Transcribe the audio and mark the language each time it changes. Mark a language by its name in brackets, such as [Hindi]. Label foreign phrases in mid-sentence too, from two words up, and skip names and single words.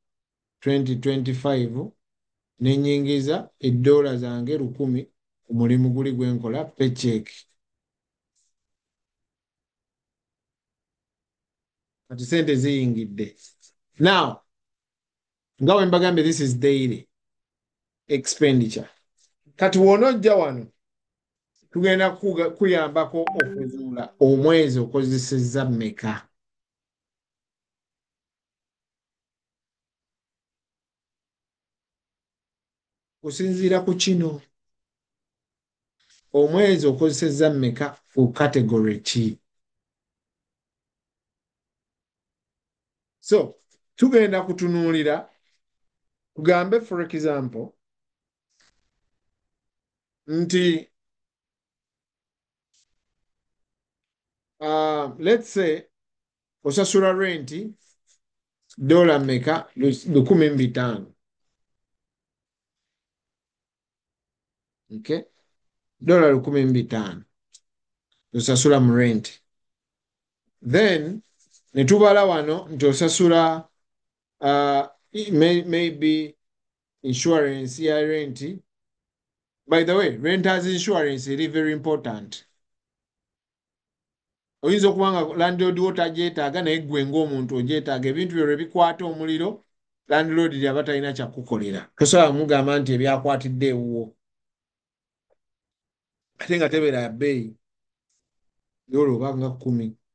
[Ganda] 2025 nenyingiza $1 zange 1,000 ku mulimu guli gwenkola paycheck kati sente ziyingidde now nga we mbagambye [English] this is daily expenditure [Ganda] kati woonojja wano tugenda kuyambako okuzuula omwezi okozesezza mmeka kusinziira ku kino omwezi okozesezza mmeka ku category ki so tugenda kutunuulira tugambe [English] for example [Ganda] nti [English] let's say [Ganda] osasula renti dola mmeka 1,500 okay dola 1,500 osasula mu rent then netubala wano nti osasula maybe insurance ya rent [English] by the way renters insurance [Ganda] eri [English] very important [Ganda] oyinza okuba nga landlord wo tagyetaaga naye ggwe ng'omuntu ogyetaaga ebintu byo lwe bikwata omuliro landlord lyaba talina kyakukolera tosobola mugamba nti ebyakwatidde ewuwo ate nga tebeera ya bbeeyi yola oba nga 10